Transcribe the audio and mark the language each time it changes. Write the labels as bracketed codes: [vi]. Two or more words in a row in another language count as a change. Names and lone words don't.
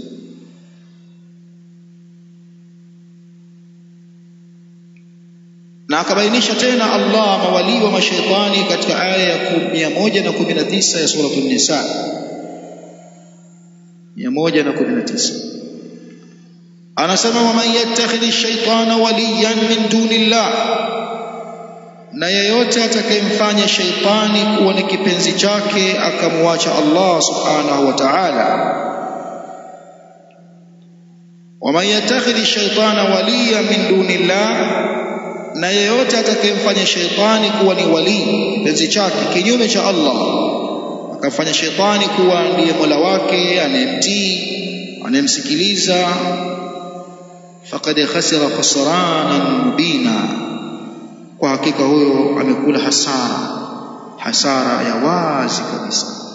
[sw] Na akabainisha tena Allah mawali wa mashaitani katika aya ya 119 ya sura an-Nisa. [ar] 119 anasema, ومن يتخذ الشيطان وليا من دون الله, [sw] na yeyote atakayemfanya shaitani kuwa ni kipenzi chake akamwacha Allah [ar] سبحانه وتعالى. ومن يتخذ الشيطان وليا من دون الله, [sw] na yeyote atakayemfanya shaitani kuwa ni wali, kipenzi chake kinyume cha Allah, akafanya shaitani kuwa ndiye mola wake anayemtii, anayemsikiliza, [ar] فقد خسر خسرانا مبينا, [sw] kwa hakika huyo amekula hasara ya wazi kabisa.